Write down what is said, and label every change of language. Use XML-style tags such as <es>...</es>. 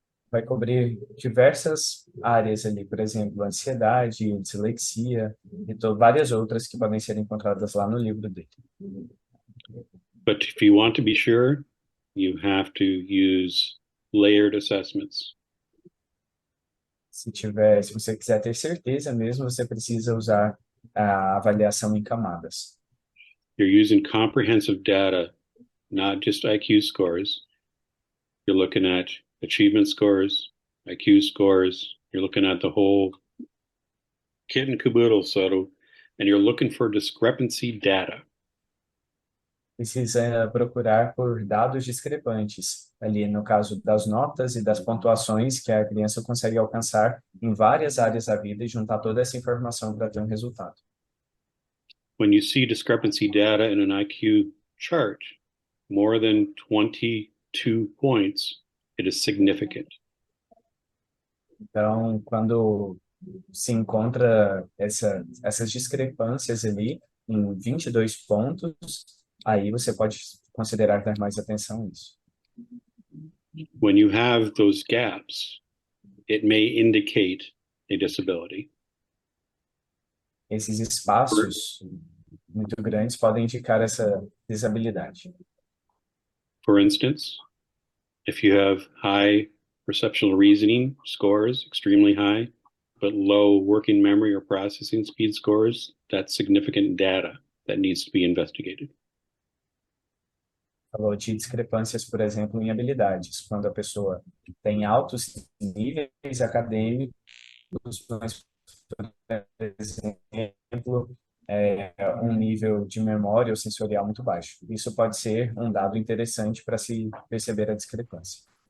<pt>Vai cobrir diversas áreas ali, por exemplo, ansiedade, dislexia e várias outras que podem ser encontradas lá no livro dele.</pt> <en>But if you want to be sure, you have to use layered assessments.</en> <pt>Se você quiser ter certeza mesmo, você precisa usar a avaliação em camadas.</pt> <en>You're using comprehensive data, not just IQ scores. You're looking at achievement scores, IQ scores. You're looking at the whole kit and caboodle, and you're looking for discrepancy data.</en> <pt>Precisa procurar por dados discrepantes, ali no caso das notas e das pontuações que a criança consegue alcançar em várias áreas da vida e juntar toda essa informação para ter um resultado.</pt> <en>When you see discrepancy data in an IQ chart, more than 22 points, it is significant.</en> <pt>Então, quando se encontra essas discrepâncias ali em 22 pontos, aí você pode considerar dar mais atenção a isso.</pt> <en>When you have those gaps, it may indicate a disability.</en> <pt>Esses espaços muito grandes podem indicar essa desabilidade.</pt> <en>For instance, if you have high perceptual reasoning scores, extremely high, but low working memory or processing speed scores, that's significant data that needs to be investigated.</en> <pt>Falou de discrepâncias, por exemplo, em habilidades, quando a pessoa tem altos níveis acadêmicos, mas, por exemplo, um nível de memória ou sensorial muito baixo. Isso pode ser um dado interessante para se perceber a discrepância.</pt>